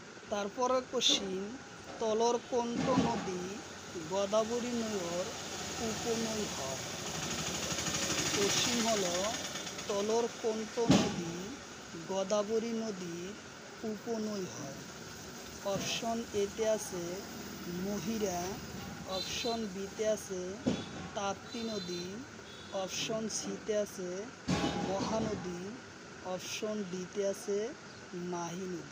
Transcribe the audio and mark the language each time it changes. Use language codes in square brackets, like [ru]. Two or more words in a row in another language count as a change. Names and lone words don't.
[as] তারপরে কোশ্চিন, তলর কোনটো নদী গোদাবরী নৈর উপনৈ হয়? কোশ্চিন হলো, তলর কোনটো নদী গোদাবরী নদীর উপনৈ হয়? অপশন এতে আছে মহিরা, অপশন বিতে আছে তাপ্তি নদী, অপশন সিতে আছে মহানদী, অপশন ডিতে আছে মাহি নদী।